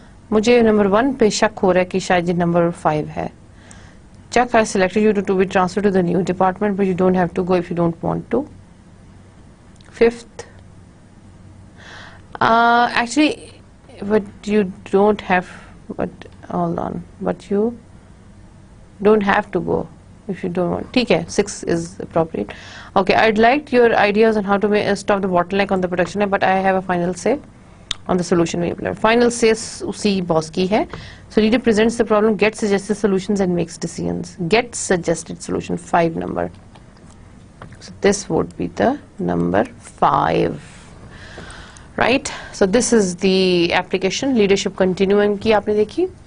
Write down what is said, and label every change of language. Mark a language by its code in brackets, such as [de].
[ur] مجھے نمبر 1 پہ شک ہو رہا ہے کہ شاید یہ نمبر 5 ہے. [en] Chuck has selected you to be transferred to the new department, but you don't have to go if you don't want to. 5th. Actually, but you don't have, but hold on, but you don't have to go if you don't want. [ur] ٹھیک ہے, [en] 6 is appropriate. Okay, I'd like your ideas on how to stop the bottleneck on the production line, but I have a final say on the solution we implement. [ur] Final say usi boss ki hai. [en] So leader presents the problem, gets suggested solutions and makes decisions. Gets suggested solution, 5 number. So this would be the number 5. Right? So this is the application. [ur] Leadership continuum کی آپ نے دیکھی.